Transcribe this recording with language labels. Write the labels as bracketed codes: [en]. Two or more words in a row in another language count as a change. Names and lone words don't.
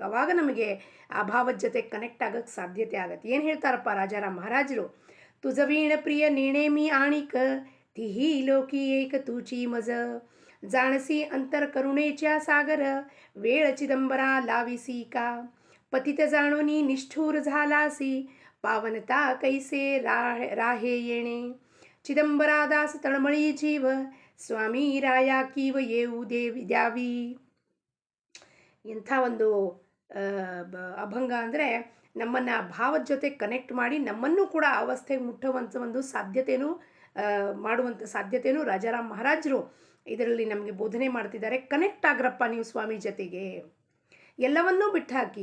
[kn] ಆವಾಗ ನಮಗೆ ಆ ಭಾವದ ಜೊತೆ ಕನೆಕ್ಟ್ ಆಗೋಕ್ಕೆ ಸಾಧ್ಯತೆ ಆಗತ್ತೆ. ಏನು ಹೇಳ್ತಾರಪ್ಪ ರಾಜಾರಾಮ್ ಮಹಾರಾಜರು? [mr] तुजवीण प्रिय नेणेमी आणिक तिही लोकी एक तूचि मज जाणसी अंतर करुणेच्या सागर वेळ चिदंबर लाविसी का पतित जाणोनी निष्ठूर झालासी पावनता कैसे राहे येणे चिदंबरादास तळमळी जीव स्वामी राया कीव येऊ द्यावी. [kn] ಇಂಥ ಒಂದು ಅಭಂಗ ಅಂದರೆ ನಮ್ಮನ್ನು ಭಾವದ ಜೊತೆ ಕನೆಕ್ಟ್ ಮಾಡಿ ನಮ್ಮನ್ನು ಕೂಡ ಆ ಅವಸ್ಥೆಗೆ ಮುಟ್ಟುವಂಥ ಒಂದು ಸಾಧ್ಯತೆಯೂ ಮಾಡುವಂಥ ಸಾಧ್ಯತೆಯೂ ರಾಜಾರಾಮ್ ಮಹಾರಾಜರು ಇದರಲ್ಲಿ ನಮಗೆ ಬೋಧನೆ ಮಾಡ್ತಿದ್ದಾರೆ. ಕನೆಕ್ಟ್ ಆಗ್ರಪ್ಪ ನೀವು ಸ್ವಾಮಿ ಜೊತೆಗೆ, ಎಲ್ಲವನ್ನೂ ಬಿಟ್ಟಾಕಿ.